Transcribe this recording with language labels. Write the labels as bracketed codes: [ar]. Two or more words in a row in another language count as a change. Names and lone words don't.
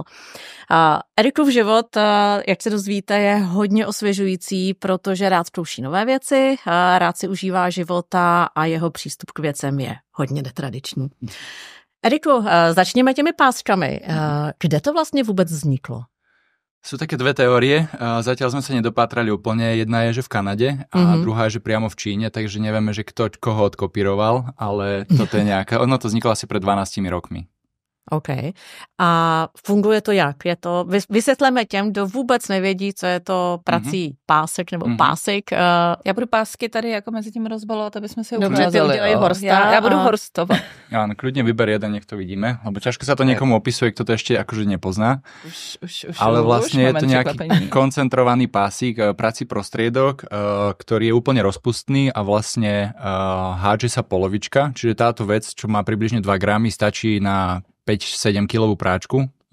[cs] Erikův život, jak se dozvíte, je hodně osvěžující, protože rád zkouší nové věci, rád si užívá života a jeho přístup k věcem je hodně netradiční. Eriku, začněme těmi páskami. Kde to vlastně vůbec vzniklo? [sk] Sú také dve teórie, zatiaľ sme sa nedopátrali úplne. Jedna je, že v Kanade a druhá je, že priamo v Číne, takže nevieme, že kto koho odkopíroval, ale toto je nejaká, ono to vzniklo asi pred 12 rokmi. OK. [cs] A funguje to jak? Je to, vysvětleme těm, kdo vůbec nevědí, co je to prací pásek nebo pásek. Já budu pásky tady jako mezi tím rozbalovat, aby jsme si ukázali. Dobře, ty udělají horsta. Já budu horstovat. [sk] Áno, kľudne vyber jeden, nech to vidíme, lebo ťažko sa to niekomu opisuje, kto to ešte akože nepozná. Už, ale vlastne je to nejaký koncentrovaný pásik, prací prostriedok, ktorý je úplne rozpustný a vlastne hádže sa polovička, čiže táto vec, čo má približne 2 gramy, stačí na 5-7 kilovú práčku.